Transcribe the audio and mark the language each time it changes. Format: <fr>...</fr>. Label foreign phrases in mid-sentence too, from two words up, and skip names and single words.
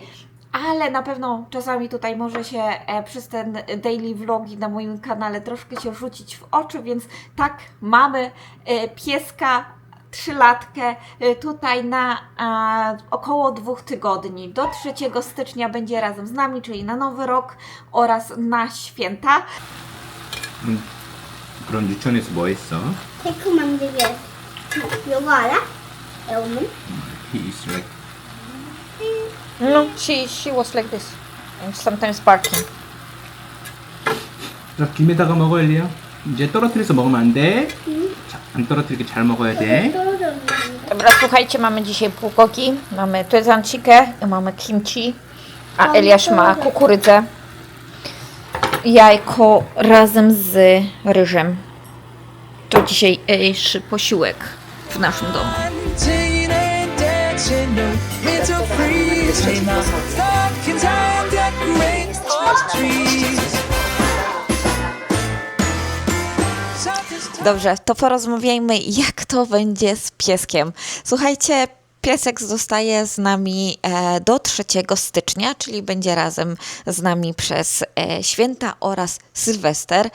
<pl>Ale na pewno czasami tutaj może się przez ten</pl> <en>daily vlogi</en> <pl>na moim kanale troszkę się rzucić w oczy, więc tak, mamy pieska 3-latkę tutaj na około 2 tygodni. Do 3 stycznia będzie razem z nami, czyli na Nowy Rok oraz na święta.</pl> <ko>그럼 유치원에서 뭐 했어? 케이크 만들기. 이거 알아? 여러분?</ko> <en>He is like No, she was like this. And sometimes barking.</en> <ko>자, 김에다가 먹어 엘리야. 이제 떨어뜨려서 먹으면 안 돼. 자, 안 떨어뜨리게 잘 먹어야 돼. 떨어졌는데.</ko> <pl>Dobra, słuchajcie, mamy dzisiaj bułgogi, mamy tuezancikę, mamy kimchi, a Eliasz ma kukurydzę, jajko razem z ryżem. To dzisiejszy posiłek w naszym domu.</pl> <en>Singing and dancing, no, it's a freeze. Now, stuck in time, decorate all trees.</en> <pl>Dobrze, to porozmawiajmy, jak to będzie z pieskiem. Słuchajcie, piesek zostaje z nami do 3 stycznia, czyli będzie razem z nami przez święta oraz Sylwester.</pl>